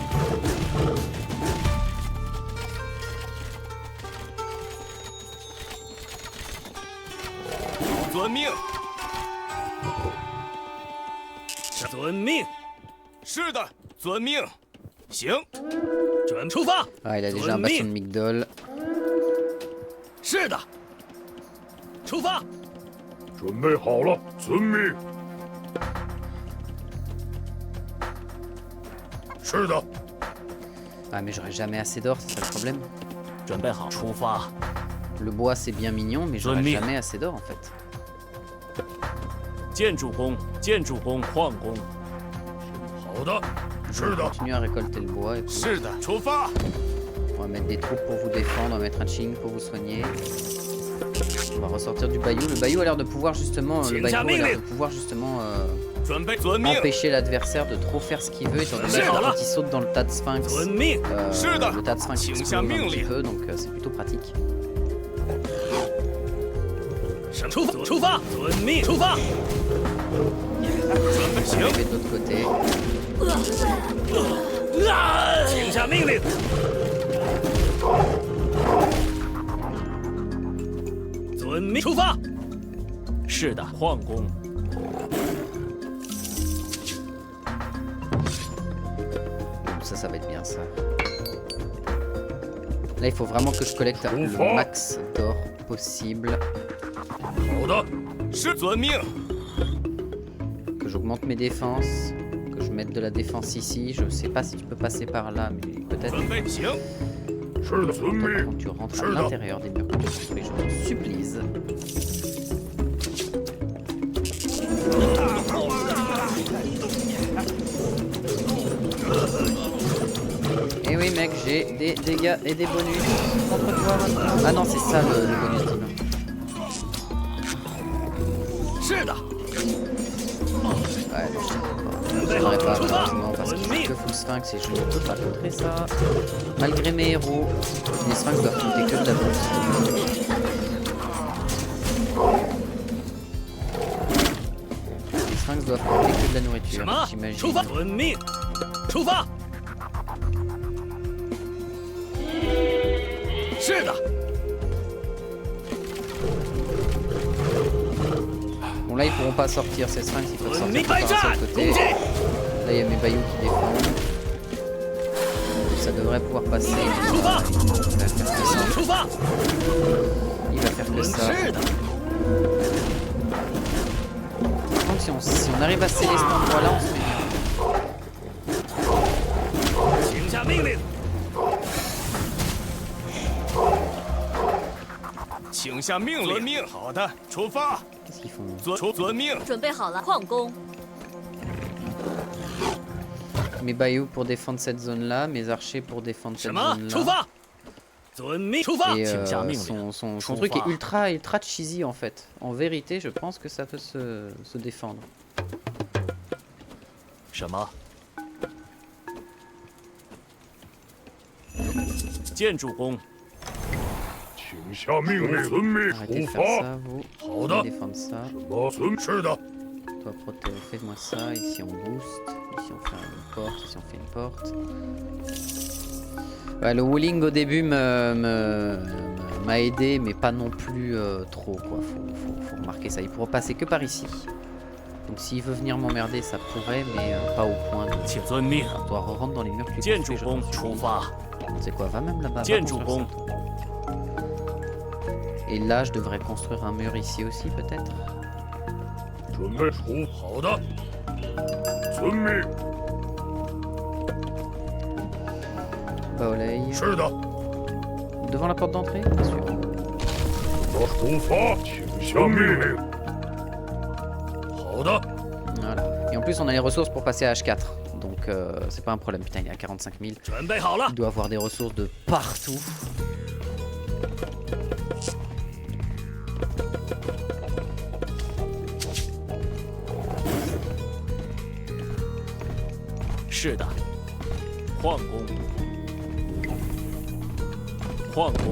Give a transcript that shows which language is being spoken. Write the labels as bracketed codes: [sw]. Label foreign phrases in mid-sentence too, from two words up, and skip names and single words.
[zh] 遵命。遵命。是的，遵命。行，准出发。 [fr] Ah, il a déjà un bastion de Migdol. [zh] 是的。出发。准备好了，遵命。是的， [fr] Ah mais j'aurai jamais assez d'or, c'est ça le problème. [zh] 准备好，出发。 [fr] Le bois c'est bien mignon, mais j'aurai Zombie. jamais assez d'or en fait. [zh] 建筑工，建筑工，矿工。好的，是的， [fr] Continue à récolter le bois. Et puis [zh] 是的，出发。 [fr] on va mettre des troupes pour vous défendre, on va mettre un ching pour vous soigner. On va ressortir du bayou. Le bayou a l'air de pouvoir justement, le bayou a l'air de pouvoir justement [zh] 准备遵命。 [fr] empêcher l'adversaire de trop faire ce qu'il veut, étant donné que quand il saute dans le tas de sphinx, [zh] 遵命。 [fr] le tas de sphinx [zh] 请 [fr] explose [zh] 下 [fr] un [zh] 命 [fr] petit [zh] 令。 [fr] peu, donc c'est plutôt pratique. [zh] 出发，出发。遵命。出发。准备行。 [fr] Arriver de l'autre côté. [zh] 请下命令。遵命。出发。是的，矿工。 [fr] Ça va être bien ça. Là, il faut vraiment que je collecte le max d'or possible. [zh] 好的，是遵命。 [fr] Que j'augmente mes défenses. Que je mette de la défense ici. Je sais pas si tu peux passer par là, mais peut-être. [zh] 准备行。是的，遵命。 [fr] Quand tu rentres à l'intérieur des murs que tu construis, je t'en supplie. Et oui mec, j'ai des dégâts et des bonus contre toi maintenant. Ah non, c'est ça le bonus divin. [zh] 是的。 [fr] Ouais, je n'aurai pas [zh] 出发 [fr] malheureusement parce [zh] 遵 [fr] qu'il [zh] 命 [fr] faut que full sphinx et je ne peux pas contrer ça. Malgré mes héros, les sphinx doivent compter que de la bouffe. Les sphinx doivent compter que de la [zh] 什 [fr] nourriture, [zh] 么？出 [fr] j'imagine. [zh] 发！遵命！出发！是的， [fr] Bon là ils pourront pas sortir ces sphinx, il faut [zh] 遵 [fr] sortir [zh] 命 [fr] par [zh] 开 [fr] un [zh] 战 [fr] seul！ [zh] 攻 [fr] côté. [zh] 击！ [fr] Là il y a mes bayous qui défendent. Ça devrait pouvoir passer. [zh] 出发！ [fr] Il va faire que ça. [zh] 出发！ [fr] Il va faire que ça. [zh] 是的， [fr] Par contre si on arrive à sceller cet endroit là on se met bien. [zh] 请下命令。请下命令。遵命。好的，出发。 [fr] Qu'est-ce qu'ils font? [zh] 遵命。准备好了，矿工。 [fr] Mes bayous pour défendre cette zone là, mes archers pour défendre [zh] 什 [fr] cette [zh] 么？ [fr] zone [zh] 出 [fr] là. [zh] 发！遵命！出发！ [fr] Et [zh] 请下命令。 [fr] son truc est ultra cheesy en fait. En vérité, je pense que ça peut se défendre. [zh] 什么？建筑工。请下命令，遵命 [fr] Arrêtez [zh] 出 [fr] de faire [zh] 发。 [fr] ça, vous. [en] Hold [fr] Allez [en] up. [fr] défendre ça. [zh] 我遵是的， [fr] Toi, Protéo, fais-moi ça. Ici, on boost. Ici, on fait une porte. Ici, on fait une porte. Ouais, le walling au début m'a aidé, mais pas non plus trop, quoi. Faut remarquer ça. Il pourra passer que par ici. Donc, s'il veut venir m'emmerder, ça pourrait, mais pas au point de. 请遵命。 Alors, toi, re-rentre dans les murs que tu [zh] 建筑 [fr] construis, je [zh] 工 [fr] t'en [zh] 出 [fr] supplie. [zh] 发。 [fr] C'est quoi, va même là-bas. va [zh] 建筑 [fr] construire [zh] 工。 [fr] ça. Et là, je devrais construire un mur ici aussi, peut-être. [zh] 准备出。好的，遵命。 Baolei. 是的， [fr] Devant la porte d'entrée, bien sûr. [zh] 我出发，请下命令。好的， [fr] Voilà. Et en plus, on a les ressources pour passer à H4. Donc, c'est pas un problème. Putain, il est à 45 000. [zh] 准备好了 [fr] Il，doit avoir des ressources de partout. [zh] “ 是的。” 矿工。矿工。